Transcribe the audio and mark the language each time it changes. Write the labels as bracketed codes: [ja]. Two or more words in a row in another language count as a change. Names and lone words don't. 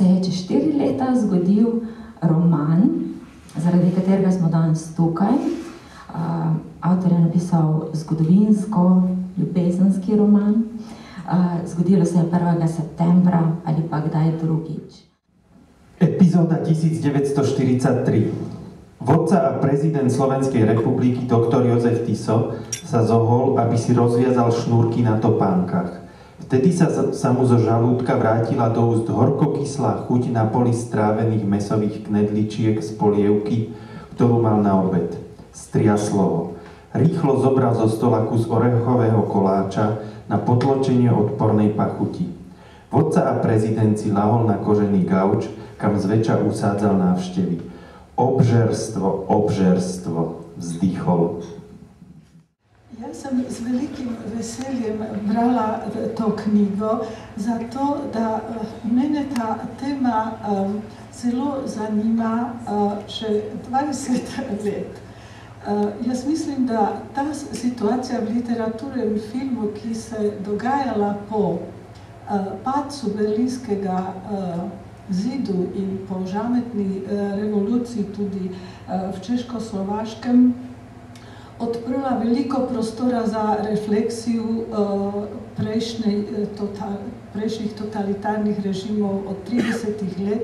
[sl] čez 4 leta zgodil roman, zaradi katerega smo danes tukaj. Avtor je napisal zgodovinsko, ljubezenski roman. Zgodilo se je 1. septembra ali pa kdaj drugič. [sk] Epizóda 1943. Vodca a prezident Slovenskej republiky doktor Jozef Tiso sa zohol, aby si rozviazal šnúrky na topánkach. Vtedy sa mu zo žalúdka vrátila do úst horkokyslá chuť na poli strávených mäsových knedličiek z polievky, ktorú mal na obed. Striaslo ho. Rýchlo zobral zo stola kus orechového koláča na potločenie odpornej pachuti. Vodca a prezident si lahol na kožený gauč, kam zväčša usádzal návštevy. Obžerstvo, obžerstvo, vzdychol. [sl] Ja som s veľkým veseljem brala to knjigo, zato da mene ta tema zelo zanima že 20 let. Jaz mislim, da ta situacija v literaturi in filmu, ki se dogajala po padcu Berlinskega zidu in po žametni revoluciji tudi v Češko-Slovaškem, odprla veliko prostora za refleksiju prejšnjih totalitarnih režimov od 30 let.